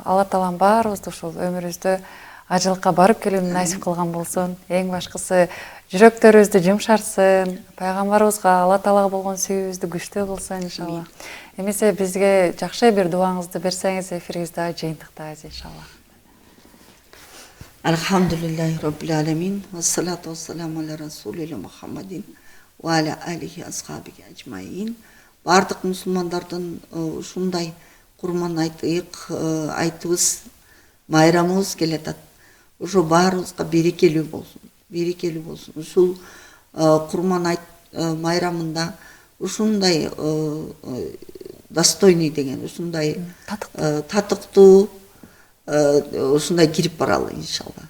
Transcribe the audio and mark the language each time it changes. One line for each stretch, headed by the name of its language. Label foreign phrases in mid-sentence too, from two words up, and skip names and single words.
Kyrgyz: Алла Таалам баарыбызды ушул өмүрүбүздө ажылыкка барып келүүнү насип кылган болсун. Эң башкысы жүрөктөрүбүздү жумшартсын, пайгамбарыбызга, Алла Таалага болгон сүйүүбүздү күчтүү кылсын иншалла. Эмесе бизге жакшы бир дуаңызды берсеңиз, эфирибизди жыйынтыктайбыз иншалла.
Arabic: الحمد لله رب العالمين. والصلاة والسلام على رسول الله محمد وعلى آله أصحابه أجمعين.
Kyrgyz: Бардык мусулмандардын ушундай курман айтыбыз, майрамыбыз келатат. Ошо баарыбызга берекелүү болсун. Берекелүү болсун. Ушул курман айт майрамында ушундай достойный деген, ушундай татыктуу ушундай кирип баралы иншалла.